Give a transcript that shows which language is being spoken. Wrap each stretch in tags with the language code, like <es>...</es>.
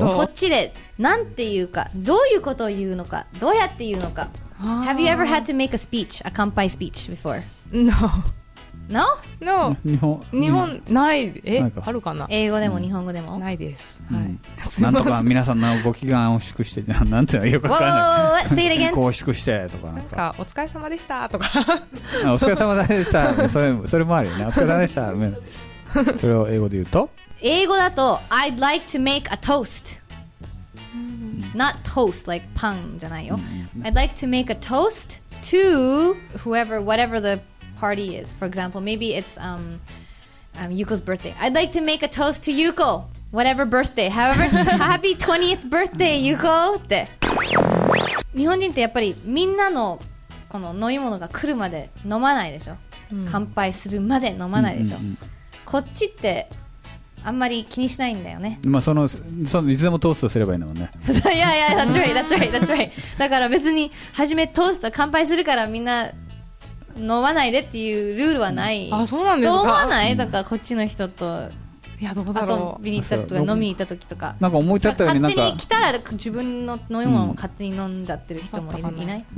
<ja>こっちでなんて言うか、どういうことを言うのか、どうやって言うのか。</ja> <en>Have you ever had to make a speech, a 乾杯 speech before? No. No? No.</en> <ja>日本ない。あるかな。英語でも日本語でもないです。はい。なんとか皆さんのご機嫌を祝してなんていうのよくわかんない。</ja> <en>Say it again.</en> <ja>こう祝してとかなんかお疲れ様でしたとか。お疲れ様でした。それもあるよね。お疲れ様でした。それを英語で言うと？英語だと</ja> <en>I'd like to make a toast. Not toast like</en> <ja>パンじゃないよ。</ja> <en>I'd like to make a toast to whatever the party is. For example, maybe it's Yuko's birthday. I'd like to make a toast to Yuko. Whatever birthday. However, happy 20th birthday, Yuko!</en> <ja>って。日本人ってやっぱりみんなのこの飲み物が来るまで飲まないでしょ。乾杯するまで飲まないでしょ。こっちってあんまり気にしないんだよね。まあそのいつでもトーストすればいいんだもんね。</ja> <en>いや、that's right.</en> <ja>だから別に初めトースト乾杯するからみんな飲まないでっていうルールはない。あ、そうなんですか。そう思わない？だからこっちの人といやどうだろう。遊びに行ったとか飲みに行った時とか。なんか思い立ったようになんか勝手に来たら自分の飲み物も勝手に飲んじゃってる人もいない？</ja>